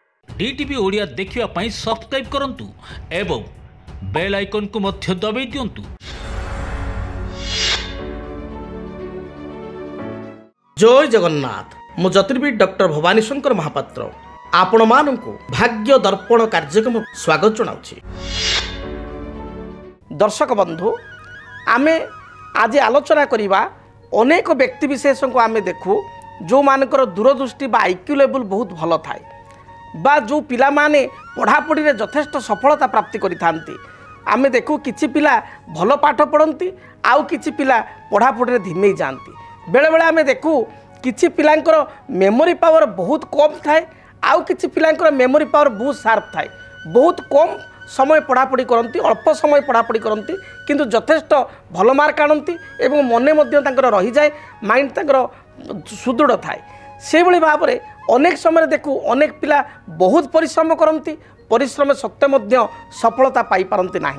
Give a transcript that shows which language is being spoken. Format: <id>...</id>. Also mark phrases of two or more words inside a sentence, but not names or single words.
<or>ଡିଟିଭି ଓଡ଼ିଆ ଦେଖିବା ପାଇଁ ସବସ୍କ୍ରାଇବ କରନ୍ତୁ ଏବଂ</or> <en>bell icon</en> <or>କୁ ମଧ୍ୟ ଦବାଇ ଦିଅନ୍ତୁ। ଜୟ ଜଗନ୍ନାଥ। ମୁଁ ଜ୍ୟୋତିର୍ବିଦ ଡକ୍ଟର ଭବାନୀ ଶଙ୍କର ମହାପାତ୍ର ଆପଣ ମାନଙ୍କୁ ଭାଗ୍ୟ ଦର୍ପଣ କାର୍ଯ୍ୟକ୍ରମ ସ୍ୱାଗତ ଜଣାଉଛି। ଦର୍ଶକ ବନ୍ଧୁ, ଆମେ ଆଜି ଆଲୋଚନା କରିବା ଅନେକ ବ୍ୟକ୍ତି ବିଶେଷ କୁ ଆମେ ଦେଖୁ ଯୋ ମାନଙ୍କର ଦୂରଦୃଷ୍ଟି ବା</or> <en>IQ level</en> <or>ବହୁତ ଭଲ ଥାଏ ବା ଯୋ ପିଲା ମାନେ ପଢ଼ାପଢ଼ି ରେ ଯଥେଷ୍ଟ ସଫଳତା ପ୍ରାପ୍ତି କରିଥାନ୍ତି। ଆମେ ଦେଖୁ କିଛି ପିଲା ଭଲ ପାଠ ପଢ଼ନ୍ତି ଆଉ କିଛି ପିଲା ପଢ଼ାପଢ଼ି ରେ ଧୀମେଇ ଯାଆନ୍ତି। ବେଳେ ବେଳେ ଆମେ ଦେଖୁ କିଛି ପିଲାଙ୍କର</or> <en>memory power</en> <or>ବହୁତ କମ ଥାଏ ଆଉ କିଛି ପିଲାଙ୍କର</or> <en>memory power</en> <or>ବହୁତ ଶାର୍ପ ଥାଏ। ବହୁତ କମ ସମୟ ପଢ଼ାପଢ଼ି କରନ୍ତି, ଅଳ୍ପ ସମୟ ପଢ଼ାପଢ଼ି କରନ୍ତି କିନ୍ତୁ ଯଥେଷ୍ଟ ଭଲ ମାର୍କ ଆଣନ୍ତି ଏବଂ ମନେ ମଧ୍ୟ ତାଙ୍କର ରହି ଯାଏ, ମାଇଣ୍ଡ ତାଙ୍କର ସୁଦୃଢ଼ ଥାଏ। ସେ ଭଳି ଭାବ ରେ ଅନେକ ସମୟ ଦେଖୁ ଅନେକ ପିଲା ବହୁତ ପରିଶ୍ରମ କରନ୍ତି, ପରିଶ୍ରମ ସତ୍ତ୍ୱେ ମଧ୍ୟ ସଫଳତା ପାଇ ପାରନ୍ତି ନାହିଁ।</or>